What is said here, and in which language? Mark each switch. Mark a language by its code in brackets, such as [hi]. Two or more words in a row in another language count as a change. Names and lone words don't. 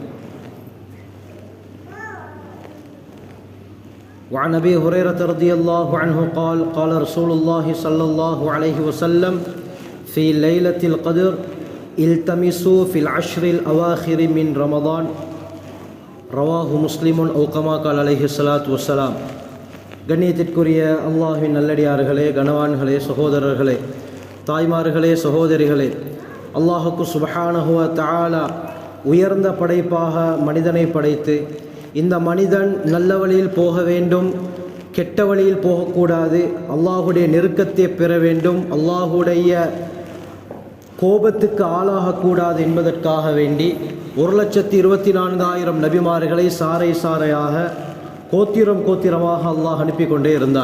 [ar] وعن أبي هريرة رضي الله عنه قال: قال رسول الله صلى الله عليه وسلم: في ليلة القدر التمسوا في العشر الأواخر من رمضان. رواه مسلم أو كما قال عليه الصلاة والسلام. [ta] கண்ணியத்திற்குரிய அல்லாஹ்வின் நல்லடியார்களே, கனவான்களே, சகோதரர்களே, தாய்மார்களே, சகோதரிகளே, அல்லாஹுக்கு [ar] سبحانه و [ta] தஆலா உயர்ந்த படைப்பாக மனிதனை படைத்து, இந்த மனிதன் நல்ல வழியில் போக வேண்டும், கெட்ட வழியில் போகக்கூடாது, அல்லாஹுடைய நெருக்கத்தை பெற வேண்டும், அல்லாஹுடைய கோபத்துக்கு ஆளாகக்கூடாது என்பதற்காக வேண்டி 1,24,000 நபிமார்களை சாறை சாறையாக கோத்திரம் கோத்திரமாக அல்லாஹ் அனுப்பி கொண்டே இருந்தான்.